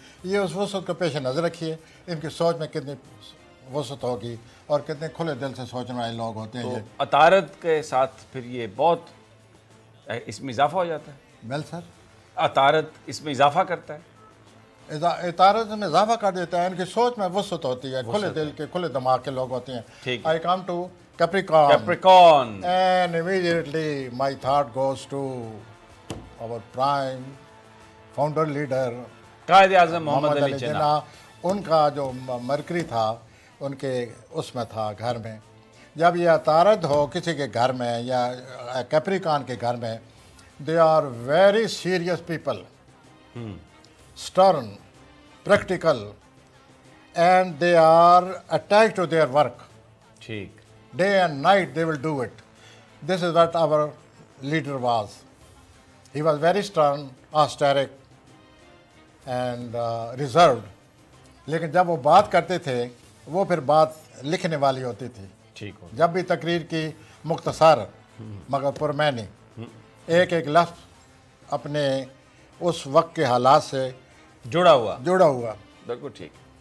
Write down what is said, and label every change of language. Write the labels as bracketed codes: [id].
[ur] یہ اس وسعت کو پیش نظر رکھیے، ان کی سوچ میں کتنی وسعت ہوگی اور کتنے کھلے دل سے سوچنے والے لوگ ہوتے ہیں. تو عطارد کے ساتھ پھر یہ بہت اس میں اضافہ ہو جاتا ہے. [en] well sir, [ur] عطارد اس میں اضافہ کرتا ہے. عطارد میں اضافہ کر دیتا ہے. ان کی سوچ میں وسعت ہوتی ہے، کھلے دل کے کھلے دماغ کے لوگ ہوتے ہیں. [en] I come to Capricorn. And immediately my thought goes to our prime founder leader [ur] Quaid Azam محمد علی جناح. ان کا جو مرکری تھا ان کے اس میں تھا گھر میں. جب یہ عطارد ہو کسی کے گھر میں [en] یا کیپریکان کے گھر میں، they are very serious people, stern, practical, and they are attached to their work. [ur] ٹھیک. [en] Day and night they will do it. This is what our leader was. He was very stern, austere and reserved. [ur] لیکن جب وہ بات کرتے تھے وہ پھر بات لکھنے والی ہوتی تھی. ٹھیک ہو. جب بھی تقریر کی مختصر مگر پرمعنی، ایک ایک لفظ اپنے اس وقت کے حالات سے جڑا ہوا. بالکل ٹھیک.